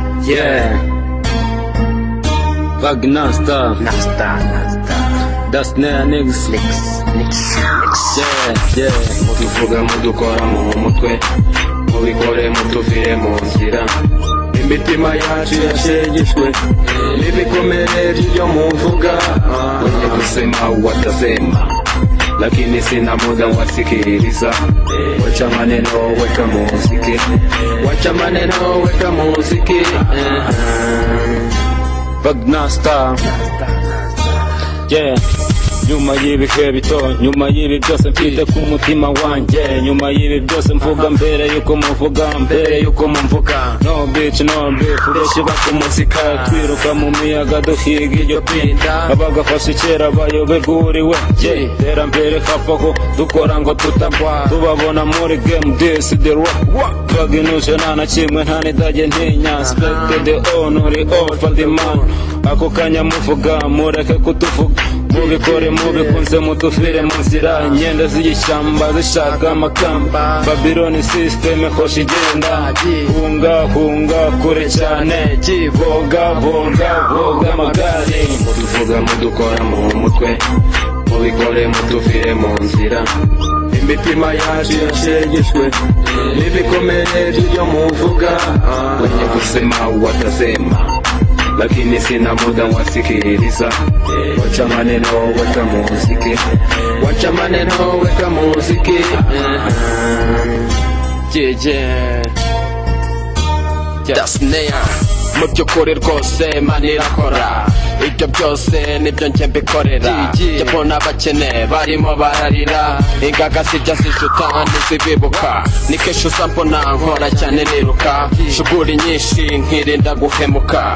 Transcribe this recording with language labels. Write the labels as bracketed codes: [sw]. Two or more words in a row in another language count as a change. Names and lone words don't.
[en] Yeah. Bag Nasta. Das Snare niggas. Yeah. [rw] Mutuvuga mudukora mu mutwe, mubikore mutuvire mu nzira. Imitima yacu yashegeshwe n'ibikomere byo muvuga. [sw] Wenye kusema watasema, lakini sina muda wasikiliza. Wacha maneno weka muziki, wacha maneno weka muziki. [en] Bag Nasta. Yeah. [rw] Nyuma y'ibihe bito, nyuma y'ibi byose mfite ku mutima wanjye, nyuma y'ibi byose mvuga mbere yuko muvuga, mbere yuko mumvuga. [en] No bitch no beef, [rw] urashiba ku muzika, twiruka mu miyaga duhiga iryo pinda. Abagafashe kera bayoberwa uriwe, tera mbere kapaho dukora ngo tutagwa, tubabona muri game [en] this the rock. [rw] Twaginuje nta na kimwe nta nidage ntinya, [en] expected the honor all for the man. [rw] Ako kanya muvuga mureke kutuvuga, mubikore mubikunze mutufire mu nzira. Inyenda z'ishyamba zishaka amakamba, [en] Babylon system [rw] hoshi igenda. Hunga kure cyane, voga amagare. Mutuvuga mudukora mu mutwe, mubikore mutufire mu nzira. Imitima yacu yashegeshwe n'ibikomere byo muvuga. [sw] Wenye kusema watasema, lakini sina muda wasikiliza. Wacha maneno weka muziki, wacha maneno weka muziki. [rw] Das Snare mu by'ukuri rwose mani irakora, ibyo byose nibyo njye mbikorera. Jyabona abakene barimo bararira, ingaga zijya zijuta ntizibibuka. Ni kenshi uza mbona nkora cyane niruka, shuguri nyinshi nkirinda guhemuka.